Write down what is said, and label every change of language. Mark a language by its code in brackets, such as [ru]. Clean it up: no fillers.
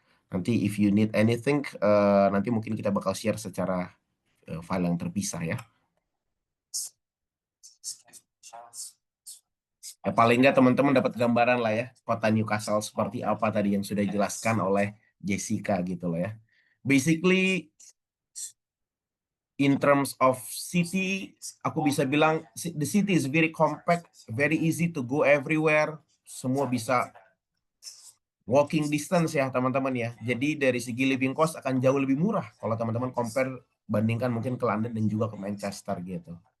[id] Nanti [en] if you need anything, [id] nanti mungkin kita bakal share secara file yang terpisah ya. Paling nggak teman-teman dapat gambaran lah ya, kota Newcastle seperti apa tadi yang sudah dijelaskan oleh Jessica gitu loh ya. [en] Basically, in terms of city, [id] aku bisa bilang [en] the city is very compact, very easy to go everywhere. [id] Semua bisa walking distance ya teman-teman ya. Jadi dari segi living cost akan jauh lebih murah kalau teman-teman compare bandingkan mungkin ke London dan juga ke Manchester gitu.